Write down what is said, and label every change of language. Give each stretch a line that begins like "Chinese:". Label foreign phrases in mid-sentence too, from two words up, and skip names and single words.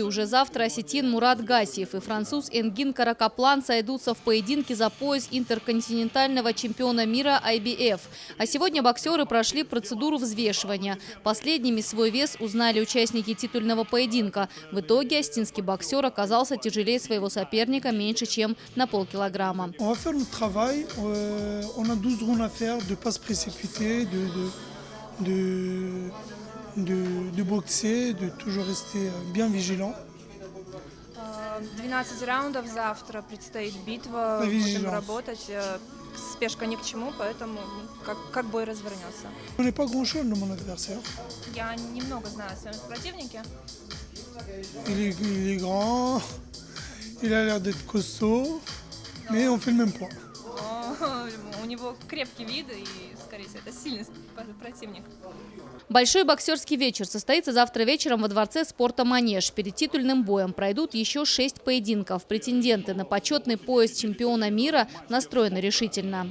Russian: Уже завтра осетин Мурат Гасиев и француз Энгин Каракаплан сойдутся в поединке за пояс интерконтинентального чемпиона мира IBF. А сегодня боксеры прошли процедуру взвешивания. Последними свой вес узнали участники титульного поединка. В итоге осетинский боксер оказался тяжелее своего соперника меньше, чем на полкилограмма.
French: De boxer, de toujours rester bien vigilant.
Russian: 12 раундов завтра, предстоит битва, будем работать. Спешка ни к чему, поэтому как бой развернется.
French: Je n'ai pas grand-chose de mon adversaire.
Russian: Я немного знаю о своем противнике.
French: Il est grand, il a l'air d'être costaud, mais on fait le même poids.
Russian: У него крепкий вид и, скорее всего, это сильный противник. Большой боксерский вечер состоится завтра вечером во дворце спорта «Манеж». Перед титульным боем пройдут еще 6 поединков. Претенденты на почетный пояс чемпиона мира настроены решительно.